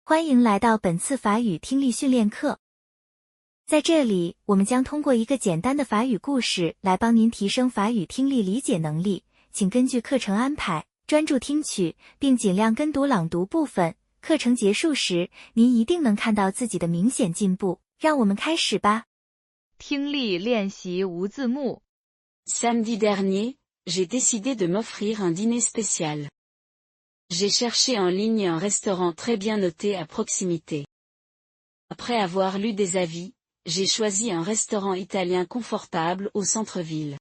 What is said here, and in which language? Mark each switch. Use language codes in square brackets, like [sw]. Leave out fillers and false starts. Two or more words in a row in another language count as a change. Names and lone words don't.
[zh] 欢迎来到本次法语听力训练课。在这里，我们将通过一个简单的法语故事来帮您提升法语听力理解能力，请根据课程安排，专注听取，并尽量跟读朗读部分。课程结束时，您一定能看到自己的明显进步。让我们开始吧。听力练习无字幕。 [fr] Samedi dernier, j'ai décidé de m'offrir un dîner spécial. J'ai cherché en ligne un restaurant très bien noté à proximité. Après avoir lu des avis, j'ai choisi un restaurant italien confortable au centre-ville.